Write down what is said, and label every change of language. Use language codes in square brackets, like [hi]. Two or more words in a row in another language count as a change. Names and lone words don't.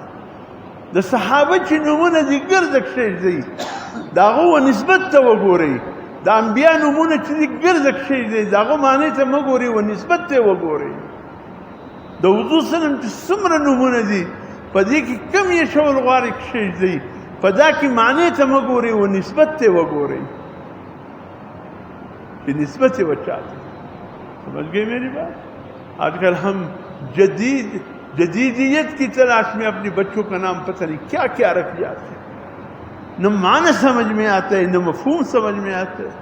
[ps] د صحابه چې نومونه دي ګرده کښېږدئ، د هغو و نسبت ته وګورئ. د انبیا نومونه چې دي ګرده کښېږدئ، د هغو معنی ته مه ګورئ، و نسبت ته وګورئ. د حضور سلم چې څومره نومونه دي، په دې کې کم یې شول غواړئ کښېږدئ، په دا کې معنی ته مه ګورئ، و نسبت ته وګورئ [ur] کہ نسبت سے بچاتے. سمجھ گئے میری بات؟ آج کل ہم جدیدیت کی تلاش میں اپنے بچوں کا نام پتہ نہیں کیا کیا رکھ جاتے ہیں. نہ معنی سمجھ میں آتا ہے نہ مفہوم سمجھ میں آتا ہے.